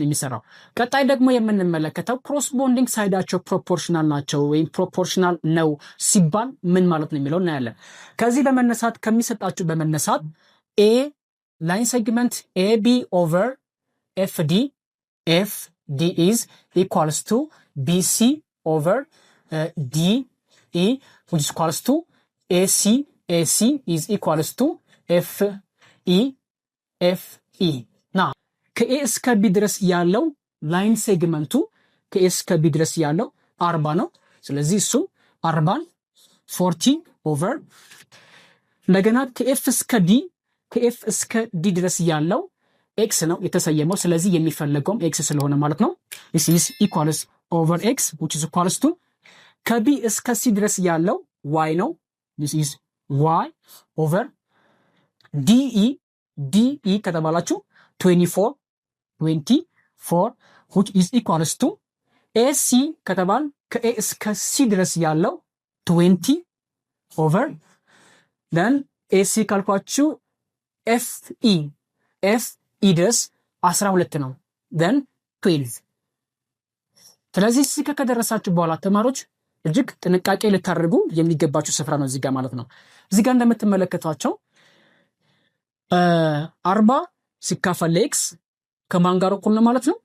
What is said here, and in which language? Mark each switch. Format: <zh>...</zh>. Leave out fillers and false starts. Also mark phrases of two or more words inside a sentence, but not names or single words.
<am>የሚሰራው። ቀጣይ ደግሞ የምንመለከተው</am> <en>corresponding sides</en> <am>ፕሮፖርሽናል ናቸው ወይም ፕሮፖርሽናል ነው ሲባል ምን ማለት ነው የሚለው እናያለን። ከዚህ በመነሳት ከሚሰጣችሁ በመነሳት</am> <en>a line segment AB over FD is equals to BC over DE which is equals to AC is equals to</en> <am>ኤፍኢ ና ከኤ እስከ ቢ ድረስ ያለው</am> <en>line segment</en> <am>ከኤ እስከ ቢ ድረስ ያለው 40 ነው። ስለዚህ እሱ 40 ኦቨር እንደገና ከኤፍ እስከ ዲ ድረስ ያለው ኤክስ ነው የተሰየመው። ስለዚህ የሚፈለገውም ኤክስ ስለሆነ ማለት ነው</am> <en>this is equals over x which is equals to</en> <am>ከቢ እስከ ሲ ድረስ ያለው y ነው</am> <en>this is y over</en> <am>ዲኢ ከተባላችሁ 24</am> <en>which is equals to AC</en> <am>ከተባል ከኤ እስከ ሲ ድረስ ያለው 20</am> <en>over then AC</en> <am>ካልኳችሁ FE ድረስ 12 ነው then 12። ስለዚህ እዚህ ከደረሳችሁ በኋላ ተማሪዎች እጅግ ጥንቃቄ ልታደርጉ የሚገባችሁ ስፍራ ነው እዚህ ጋር ማለት ነው። እዚህ ጋር እንደምትመለከቷቸው 40 ሲካፈል ለኤክስ ከማን ጋር እኩል ነው ማለት ነው?</am>